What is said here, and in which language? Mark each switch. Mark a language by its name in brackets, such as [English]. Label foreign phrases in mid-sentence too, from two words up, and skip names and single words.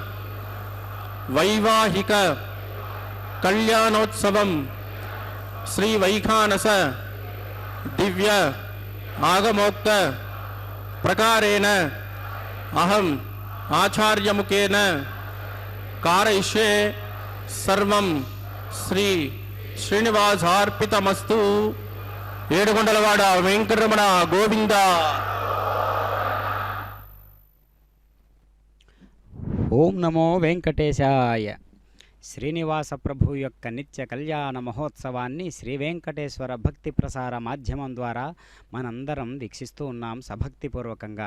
[Sanskrit] वैवाहिक कल्याणोत्सवं श्री वैखानस दिव्य आगमोक्त प्रकारेण अहम आचार्यमुखेन कारयिष्ये सर्वं श्री श्रीनिवासार्पितमस्तु। [Telugu] ఏడుకొండలవాడ వెంకటరమణ గోవింద. ఓం నమో వెంకటేశాయ. శ్రీనివాస ప్రభు యొక్క నిత్య కళ్యాణ మహోత్సవాన్ని శ్రీ వెంకటేశ్వర భక్తి ప్రసార మాధ్యమం ద్వారా మనందరం వీక్షిస్తూ ఉన్నాం సభక్తిపూర్వకంగా.